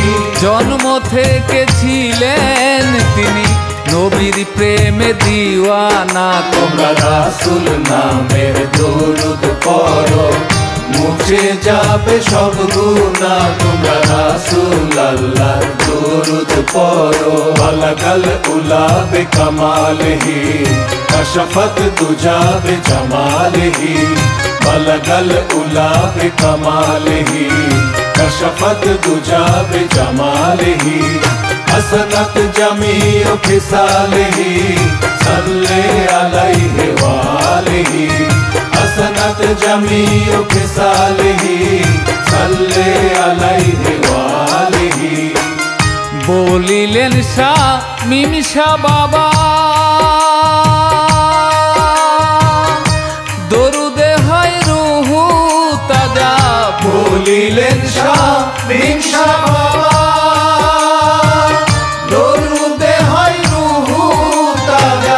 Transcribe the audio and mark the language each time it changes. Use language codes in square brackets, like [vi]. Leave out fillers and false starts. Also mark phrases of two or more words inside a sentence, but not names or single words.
[bn] জন্ম থেকে ছিলেন তিনি নবীর প্রেমে দিওয়ানা। তোমরা রাসূল নামের দরুদ পড়ো, মুছে যাবে সব গুনাহ। তোমরা রাসূল আল্লাহর দরুদ পড়ো। [ar] بلغ العلى بكماله، كشف الدجى بجماله. بلغ العلى بكماله، كشف الدجى بجماله. حسنت جميع خصاله، صلوا عليه وآله. حسنت جميع خصاله، صلوا عليه وآله. [bn] বলিলেন শামীম শাহ বাবা, দরুদে হয় রুহু তাজা। বলিলেন শামীম শাহ বাবা, দরুদে হয় রুহু তাজা।